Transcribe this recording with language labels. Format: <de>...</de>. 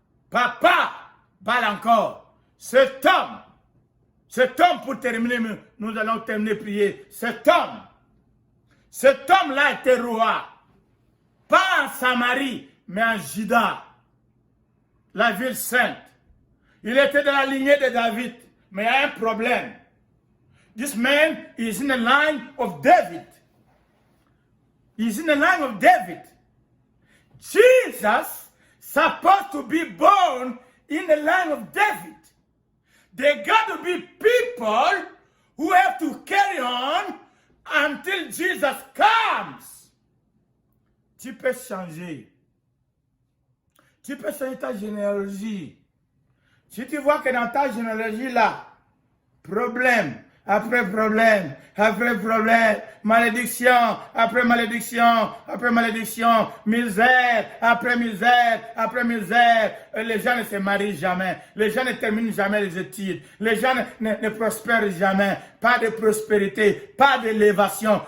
<fr>Papa parle encore. Cet homme, pour terminer, nous allons terminer prier. Cet homme-là était roi. Pas en Samarie, mais en Juda, la ville sainte. Il était dans la lignée de David, mais il y a un problème.</fr> <en>This man is in the line of David. He's in the line of David. Jesus supposed to be born in the line of David. There got to be people who have to carry on until Jesus comes.</en> <fr>Tu peux changer. Tu peux changer ta généalogie. Si tu vois que dans ta généalogie là, problème, après problème, malédiction, après malédiction, misère, après misère, les gens ne se marient jamais, les gens ne terminent jamais les études, les gens ne prospèrent jamais, pas de prospérité, pas d'élévation.</fr>